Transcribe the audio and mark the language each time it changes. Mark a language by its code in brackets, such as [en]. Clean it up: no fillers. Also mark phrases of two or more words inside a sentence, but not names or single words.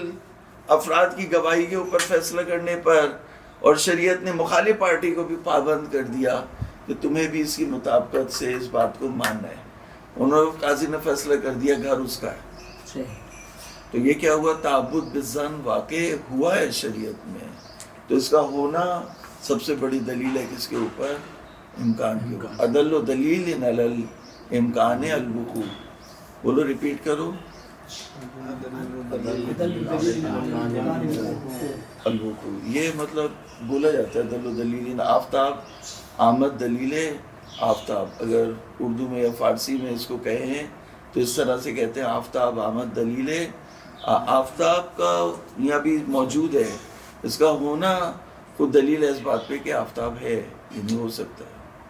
[ur] افراد کی گواہی کے اوپر فیصلہ کرنے پر، اور شریعت نے مخالف پارٹی کو بھی پابند کر دیا کہ تمہیں بھی اس کی مطابقت سے اس بات کو ماننا ہے، انہوں نے قاضی نے فیصلہ کر دیا گھر اس کا ہے، تو یہ کیا ہوا، تعبد بالظن واقع ہوا ہے شریعت میں، تو اس کا ہونا سب سے بڑی دلیل ہے کس کے اوپر، امکان کے اوپر، [ar] ادل و دلیل علی الامکان الوقوع، [ur] بولو ریپیٹ کرو، الوقوع، یہ مطلب بولا جاتا ہے [ar] دل و دلیل، [fa] آفتاب آمد دلیل آفتاب، [ur] اگر اردو میں یا فارسی میں اس کو کہیں تو اس طرح سے کہتے ہیں [fa] آفتاب آمد دلیل، [ur] آفتاب کا یہاں بھی موجود ہے، اس کا ہونا خود دلیل ہے اس بات پہ کہ آفتاب ہے، یہ نہیں ہو سکتا ہے۔